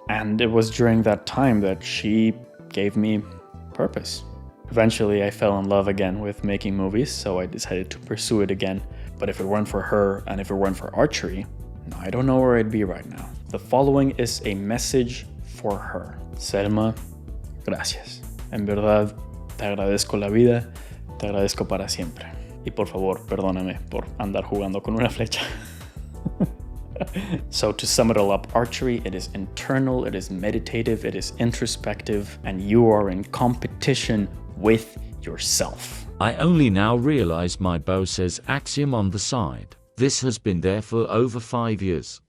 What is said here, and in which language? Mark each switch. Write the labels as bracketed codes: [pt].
[en] And it was during that time that she gave me purpose. Eventually, I fell in love again with making movies, so I decided to pursue it again. But if it weren't for her and if it weren't for archery, I don't know where I'd be right now. The following is a message for her. [es] Selma, gracias. En verdad, te agradezco la vida, te agradezco para siempre. Y por favor, perdóname por andar jugando con una flecha. [en] So to sum it all up, archery, it is internal, it is meditative, it is introspective, and you are in competition with yourself. I only now realize my bow says Axiom on the side. This has been there for over 5 years.